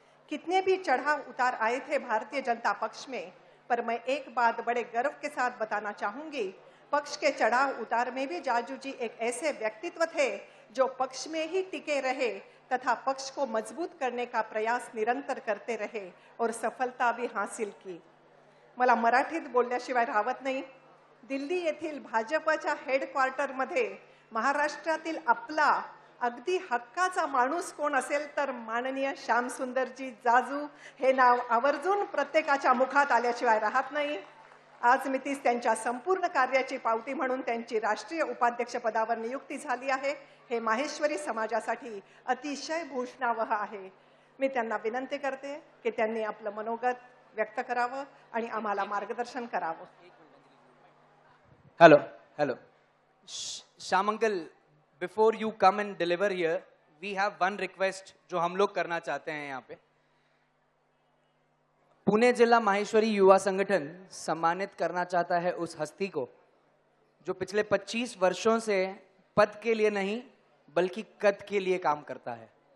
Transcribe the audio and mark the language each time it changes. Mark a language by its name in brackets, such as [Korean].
[Hindi] कितने भी चढ़ाव उतार आए थे भारतीय जनता पक्ष में, पर मैं एक बात बड़े गर्व के साथ बताना चाहूंगी, पक्ष के चढ़ाव उतार में भी जाजू जी एक ऐसे व्यक्तित्व थे जो पक्ष में ही टिके रहे तथा पक्ष को मजबूत करने का प्रयास निरंतर करते रहे और सफलता भी हासिल की। [Marathi] मला मराठीत बोलल्याशिवाय राहत नाही। दिल्ली येथील भाजपच्या हेडक्वार्टरमध्ये महाराष्ट्रातील आपला अगदी हक्काचा माणूस कोण असेल तर माननीय श्यामसुंदरजी जाजू हे नाव आवर्जून प्रत्येकाच्या मुखात आल्याशिवाय राहत नाही। आज मितीस त्यांच्या संपूर्ण कार्याची पावती म्हणून त्यांची राष्ट्रीय उपाध्यक्ष पदावर नियुक्ती झाली आहे। हे माहेश्वरी समाजासाठी अतिशय भूषणावह आहे। मी त्यांना विनंती करते की त्यांनी आपलं मनोगत व्यक्त करावं आणि आम्हाला मार्गदर्शन करावं। [English] hello Shyam uncle, before you come and deliver here, we have one request [Hindi] जो हम लोग करना चाहते हैं। यहाँ पे पुणे जिला माहेश्वरी युवा संगठन सम्मानित करना चाहता है उस हस्ती को जो पिछले 25 वर्षों से पद के लिए नहीं बल्कि कद के लिए काम करता है।